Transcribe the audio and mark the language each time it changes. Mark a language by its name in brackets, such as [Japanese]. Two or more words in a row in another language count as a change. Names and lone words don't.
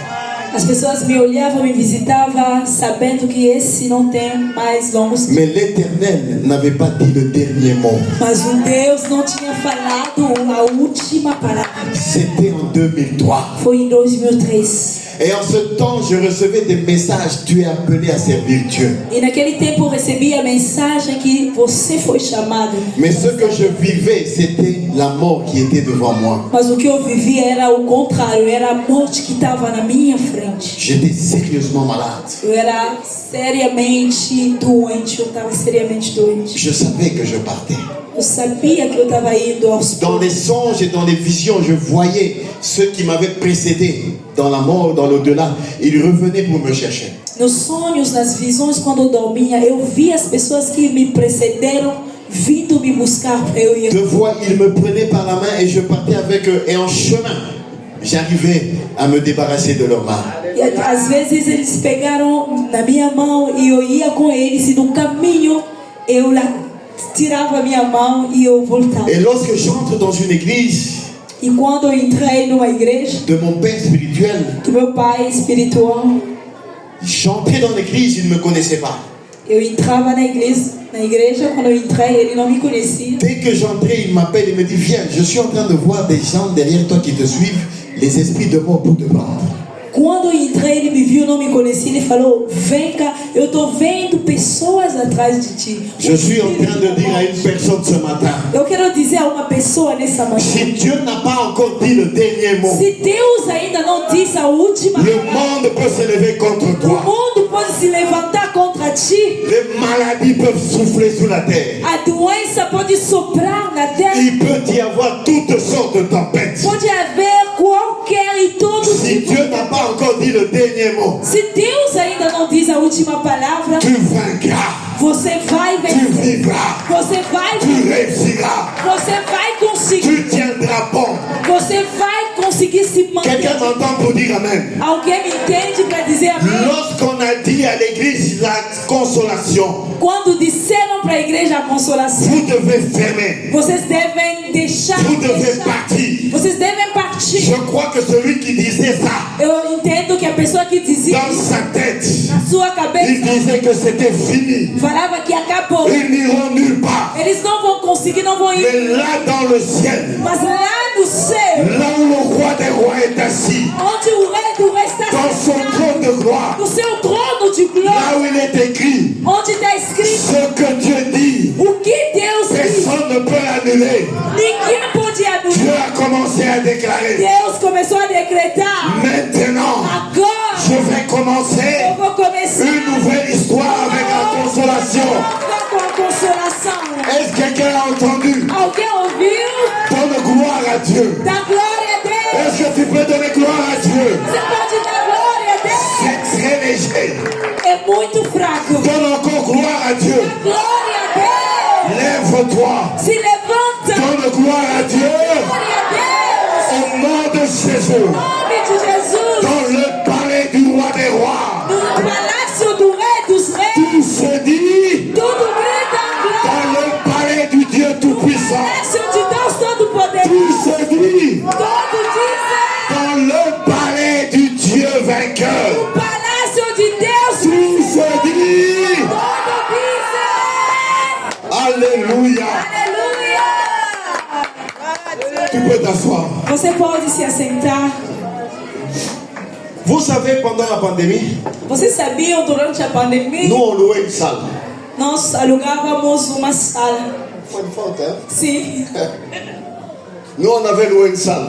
[Portuguese] As pessoas me olhavam, me visitavam, sabendo que esse não tem mais longos. [French] Mais l'Éternel n'avait pas dit le dernier mot. [Portuguese] Mas o Deus não tinha falado a última palavra. [French] C'était en 2003. [Portuguese] Foi em 2003. [French] Et en ce temps, je recevais des messages, tu es appelé à servir Dieu. [Portuguese] E naquele tempo eu recebi a mensagem que você foi chamado. [French] Mais ce que je vivais, c'était la mort qui était devant moi. [Portuguese] Mas o que eu vivia era o contrário, era a morte que estava na minha frente. [French] J'étais sérieusement malade. [Portuguese] Eu era seriamente doente, eu estava seriamente doente. [French] Je savais que je partais. [Portuguese] Eu sabia que eu estava indo aos [French] Dans [Portuguese] poucos. [French] les songes et dans les visions, je voyais ceux qui m'avaient précédé dans la mort, dans l'au-delà. Ils revenaient pour me chercher. [Portuguese] Nos sonhos, nas visões, quando eu dormia, eu via as pessoas que me precederam vindo me buscar para eu ir. [French] De voix, ils me prenaient par la main et je partais avec eux. Et en chemin, j'arrivais à me débarrasser de leurs mains. [Portuguese] E às vezes eles pegaram na minha mão e eu ia com eles, e no caminho eu tirava a minha mão e eu voltava. [French] Et lorsque j'entre dans une église [Portuguese] E quando eu entrei numa igreja [French] de mon père spirituel, [Portuguese] do meu pai espiritual, [French] j'entrais dans l'église, il ne me connaissait pas. [Portuguese] eu entrava na igreja, quando eu entrei, ele não me conhecia. [French] Dès que j'entrais, il m'appelle et me dit, viens, je suis en train de voir des gens derrière toi qui te suivent, les esprits de mort pour te prendre. [Portuguese] Quando eu entrei, ele me viu, não me conhecia, ele falou, vem cá, eu estou vendo pessoas atrás de ti. [French] Je suis en train de dire à une personne ce matin, [Portuguese] Eu quero dizer a uma pessoa nessa manhã, [French] si Dieu n'a pas encore dit le dernier mot, [Portuguese] se Deus ainda não disse a última [French] le [Portuguese] palavra, [French] monde peut se lever contre [Portuguese] o [French] toi. [Portuguese] mundo pode se levantar contra ti, [French] Les maladies peuvent souffler sous la terre. [Portuguese] a doença pode soprar na terra, [French] Il peut y avoir toutes sortes de tempêtes. [Portuguese] pode haver qualquer e todos [French] Si [Portuguese] tipos. [French] Dieu n'a pas encore dit le dernier mot, [Portuguese] Se Deus ainda não diz a última palavra, [French] tu vaincras, [Portuguese] você vai [French] tu [Portuguese] vencer, [French] vivras, [Portuguese] você vai [French] tu réussiras, [Portuguese] você vai conseguir, [French] tu tiendras bon. [Portuguese] você vai conseguir se manter. [French] Quelqu'un m'entend pour dire Amen. [Portuguese] Alguém me entende para dizer amém? [French] Lorsqu'on a dit à l'église la consolation, [Portuguese] Quando disseram para a igreja a consolação, [French] vous devez fermer, [Portuguese] vocês devem deixar, [French] vous devez partir. [Portuguese] vocês devem partir. [French] Je crois que celui qui disait ça, [Portuguese] Eu entendo que a pessoa que dizia [French] dans sa tête, [Portuguese] na sua [French] il [Portuguese] cabeça [French] disait que c'était fini. [Portuguese] falava que acabou. [French] Ils n'iront nulle part. [Portuguese] Eles não vão conseguir, não vão ir. [French] Mais là dans le ciel, [Portuguese] Mas lá no céu, [French] là où le roi des rois est assis, [Portuguese] onde o rei do rei está [French] dans son [Portuguese] sentado, [French] trône de gloire, [Portuguese] no seu trono de [French] là [Portuguese] glória, [French] où il est écrit, [Portuguese] onde está escrito [French] ce que Dieu dit, [Portuguese] o que Deus diz, [French] personne ne peut l'annuler. [Portuguese] ninguém pode [French] Dieu [Portuguese] anular. [French] a commencé à déclarer, [Portuguese] Deus começou a decretar, [French] maintenant, [Portuguese] agora [French] je vais commencer [Portuguese] eu vou começar [French] une nouvelle histoire avec la consolation. [Portuguese] com a consolação. [French] Est-ce que quelqu'un a entendu? [Portuguese] Alguém ouviu? [French] Donne gloire à Dieu. [Portuguese] Dá glória a Deus. [French] Est-ce que tu peux donner gloire à Dieu? [Portuguese] Você pode dar glória a Deus. [French] C'est très léger. [Portuguese] É muito fraco. [French] Donne encore gloire à Dieu. [Portuguese] Glória a Deus. [French] Lève-toi. [Portuguese] Se levanta. [French] Donne gloire à Dieu. [Portuguese] Glória a Deus. [French] Au nom de Jésus. [Portuguese] Em nome de Jesus. [French] Dans le palais du roi des rois. [Portuguese] No palácio do rei dos reis. [French] Tout se dit. [Portuguese] Tudo grita glória. [French] Dans le palais du Dieu Tout-Puissant. [Portuguese] Palácio de Deus Todo-Poderoso. [French] Tout se dit. [Portuguese] Todo diz. [French] Dans le palais du Dieu vainqueur. [Portuguese] O palácio de Deus. [French] Tout se dit. [Portuguese] Todo diz. [French] Alléluia. [Portuguese] Aleluia. [French] Tu peux t'asseoir. [Portuguese] Você pode se assentar. [French] Vous savez, pendant la pandémie, [Portuguese] Vocês sabiam, durante a pandemia, [French] nous on louait une salle. [Portuguese] nós alugávamos uma sala. [French] Foi de faute, hein? [Portuguese] Sim. [French] Nous on avait loué une salle.